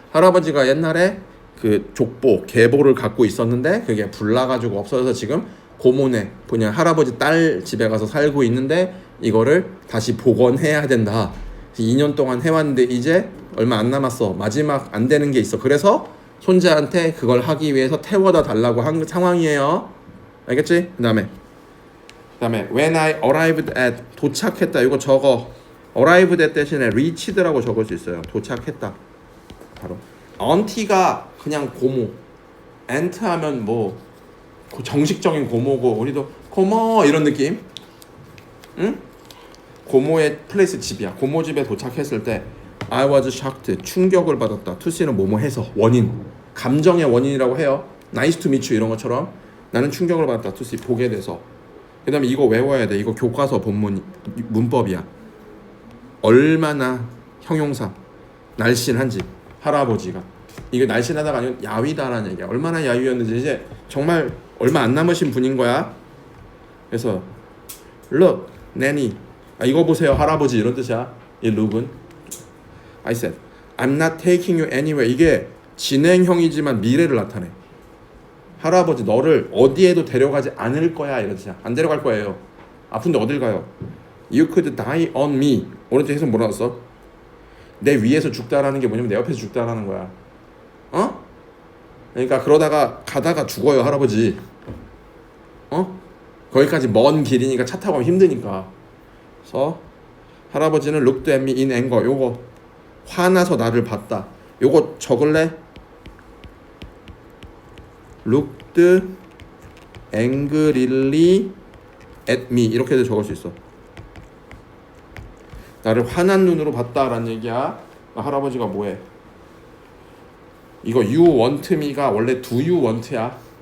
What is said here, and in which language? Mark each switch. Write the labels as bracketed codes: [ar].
[ko] 할아버지가 옛날에 그 족보, 계보를 갖고 있었는데 그게 불나가지고 없어져서 지금 고모네, 그냥 할아버지 딸 집에 가서 살고 있는데 이거를 다시 복원해야 된다. 2년 동안 해왔는데 이제 얼마 안 남았어. 마지막 안 되는 게 있어. 그래서 손자한테 그걸 하기 위해서 태워다 달라고 한 상황이에요. 알겠지? [en] 그다음에 when I arrived at [ko] 도착했다. 이거 적어. arrived at 대신에 reached라고 적을 수 있어요. 도착했다. 바로 auntie가 그냥 고모. aunt 하면 뭐 정식적인 고모고 우리도 고모 이런 느낌. 응? 고모의 플레이스 집이야. 고모 집에 도착했을 때 [en] I was shocked. [ko] 충격을 받았다. to see는 뭐뭐 해서 원인. 감정의 원인이라고 해요. [en] nice to meet you [ko] 이런 것처럼 나는 충격을 받았다. to see 보게 돼서. 그다음에 이거 외워야 돼. 이거 교과서 본문 문법이야. 얼마나 형용사 날씬한지 할아버지가 이게 날씬하다가 아니고 야위다라는 얘기야. 얼마나 야위였는지 이제 정말 얼마 안 남으신 분인 거야. 그래서 [en] look, nanny. [ko] 이거 보세요 할아버지 이런 뜻이야. 이 look은 [en] I said I'm not taking you anywhere. [ko] 이게 진행형이지만 미래를 나타내. 할아버지 너를 어디에도 데려가지 않을 거야 이런 뜻이야. 안 데려갈 거예요. 아픈데 어딜 가요? [en] You could die on me. [ko] 오른쪽에서 뭐라 했어? 내 위에서 죽다라는 게 뭐냐면 내 옆에서 죽다라는 거야. 어? 그러니까 그러다가 가다가 죽어요 할아버지. 어? 거기까지 먼 길이니까 차 타고 가면 힘드니까. 그래서 할아버지는 [en] looked at me in anger. [ko] 요거 화나서 나를 봤다. 요거 적을래? [en] looked angrily at me [ko] 이렇게도 적을 수 있어. 나를 화난 눈으로 봤다라는 얘기야. 할아버지가 뭐해? 이거 [en] you want me가 [ko] 원래 [en] do you want야.